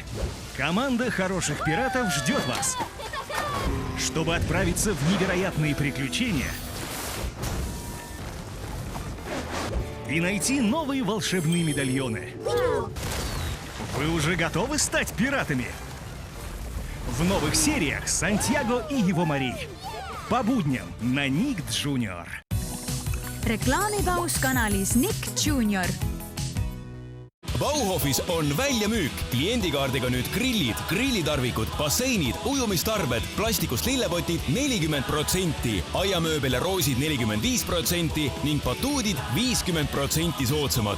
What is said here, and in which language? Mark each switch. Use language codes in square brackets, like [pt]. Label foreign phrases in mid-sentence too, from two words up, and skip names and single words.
[ru] Команда хороших пиратов ждет вас, чтобы отправиться в невероятные приключения и найти новые волшебные медальоны. Вы уже готовы стать пиратами? В новых сериях «Сантьяго и его морей». По будням на Ник Junior. [et] Reklaamipaus kanalis Nik Junior. Bauhofis on väljamüük. Kliendikaardiga nüüd grillid, grillitarvikud, basseinid, ujumistarbed, plastikust lillepotid 40%, aiamööbel ja roosid 45% ning batuudid 50% soodsamad.